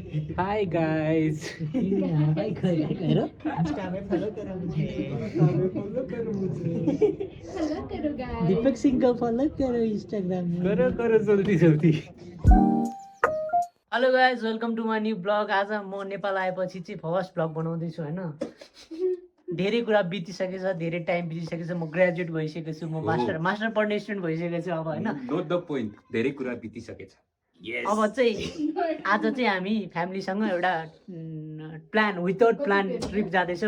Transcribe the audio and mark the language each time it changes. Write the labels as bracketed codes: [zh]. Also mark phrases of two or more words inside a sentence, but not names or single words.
[en] hi guys. [hi] हाय करो दीपक सिंह को फॉलो करो इंस्टाग्राम में करो जल्दी जल्दी। [en] hello guys welcome to my new vlog. [ne] आज म नेपाल आएपछि चाहिँ [en] first vlog [ne] बनाउँदैछु होइन। धेरै कुरा बितिसकेछ, धेरै टाइम बितिसकेछ। म ग्रेजुएट भइसकेको छु, म मास्टर पढ्ने स्टुडेन्ट भइसकेको छु अब होइन। [en] note the point, [ne] धेरै कुरा बितिसकेछ। अब चाहिँ आज चाहिँ हामी फ्यामिलीसँग एउटा [en] plan without plan trip [ne] जाँदैछौँ।